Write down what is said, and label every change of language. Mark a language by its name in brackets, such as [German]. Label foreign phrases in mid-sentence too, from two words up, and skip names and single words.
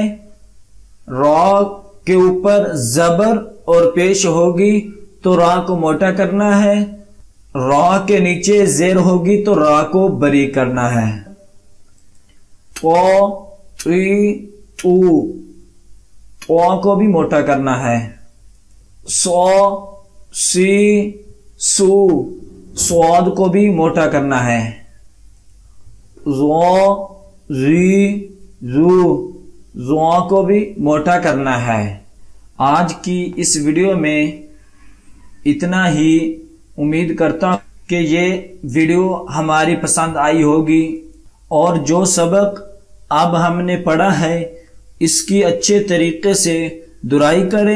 [Urdu] را کے اوپر زبر اور پیش ہوگی تو را کو موٹا کرنا ہے، را کے نیچے زیر ہوگی تو را کو بری کرنا ہے۔ تو، تی، تو، تو کو بھی موٹا کرنا ہے۔ سو، سی، سو، سواد کو بھی موٹا کرنا ہے۔ زو، زی، زو، زو کو بھی موٹا کرنا ہے۔ آج کی اس ویڈیو میں اتنا ہی۔ امید کرتا ہوں کہ یہ ویڈیو ہماری پسند آئی ہوگی، اور جو سبق اب ہم نے پڑھا ہے اس کی اچھے طریقے سے درائی کریں۔